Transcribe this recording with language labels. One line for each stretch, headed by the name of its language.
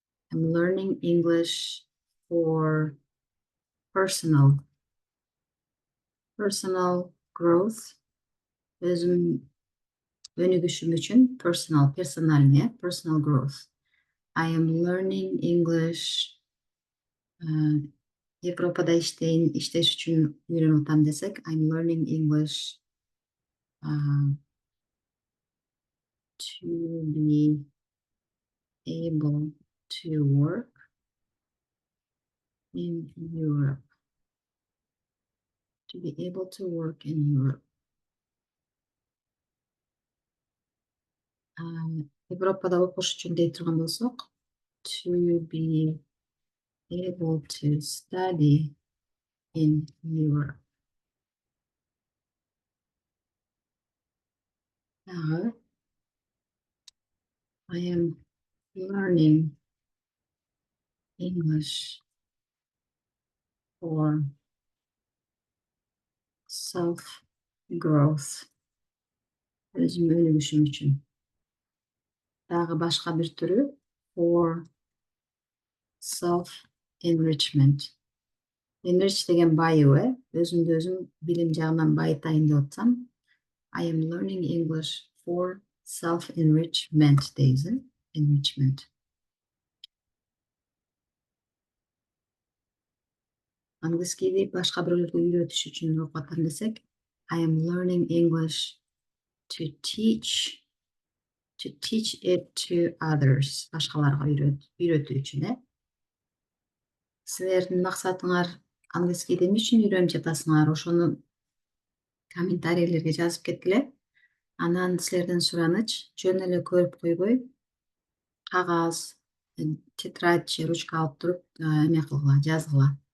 English: I'm learning English for personal growth.
Kyrgyz: Өзүм өнүгүшүм үчүн
English: personal growth. I am learning English
Kyrgyz: Европада иштеш үчүн үйрөнүп атам десек,
English: I'm learning English to be able to work in Europe. To be able to work in Europe.
Kyrgyz: Европада окуш үчүн дей турган болсок,
English: to be able to study in Europe. I am learning English for self-growth.
Kyrgyz: Өзүм өнүгүшүм үчүн. Дагы башка бир түрү
English: for self-enrichment.
Kyrgyz: Enrich деген байуу, өзүмдү өзүм билим жагынан байытайын деп атсам,
English: I am learning English for self-enrichment
Kyrgyz: дейбиз, enrichment. Англискийди башка бирөөлөргө үйрөтүш үчүн окуп атам десек,
English: I am learning English to teach it to others.
Kyrgyz: Башкаларга үйрөтүү үчүн, Силердин максатыңар англискийди эмне үчүн үйрөнүп жатасыңар? Ошону комментарийлерге жазып кеткиле. Анан силерден сураныч, жөн эле көрүп койбой, кагаз, тетрадь же ручка алып туруп, эме кылгыла, жазгыла.